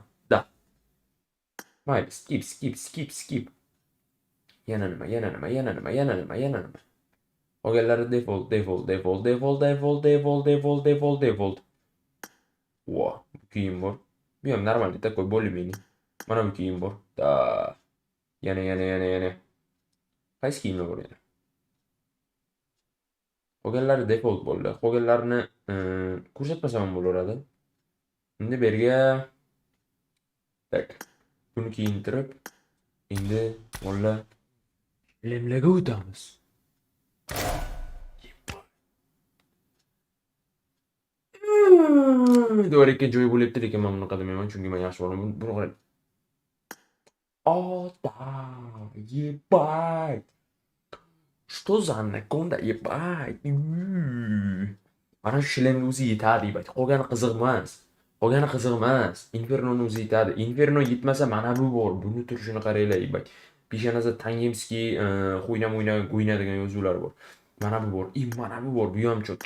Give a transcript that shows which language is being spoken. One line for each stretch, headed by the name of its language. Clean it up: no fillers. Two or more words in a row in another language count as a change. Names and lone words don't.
Uzbek: Da. Mayli, skip. Yana nima? Qolganlari default. Wow, bu kiyim bor. Bu ham normalniy,
Russian: такой более-менее.
Uzbek: Mana bu kiyim bor. Da. Yana. Qaysi kiyimlar bor yana? Qolganlari default bo'ldi. Qolganlarini ko'rsatmasam ham bo'laveradi. Endi berga tak. Buni kiyintirib Endi molla lemlaga o'tamiz. To'g'ri ikkinchi joyi bo'libdi, lekin men bunaqa demayman, chunki men yaxshi bo'laman. Buni qarang. Ota,
Russian: ебать! Что за анаконda, ебать?
Uzbek: Mana shu shilinni o'zi yetadi, ебать. Qolgani qiziq emas. Qolgani qiziq emas. Infernoni o'zi yetadi. Inferno yetmasa mana bu bor. Buni turishini qaranglar, ебать. Peshonasida Tangimskiy, Xuynam-Uyna Guyna degan yozuvlar bor. Mana bu bor. Mana bu bor. Bu ham chokki.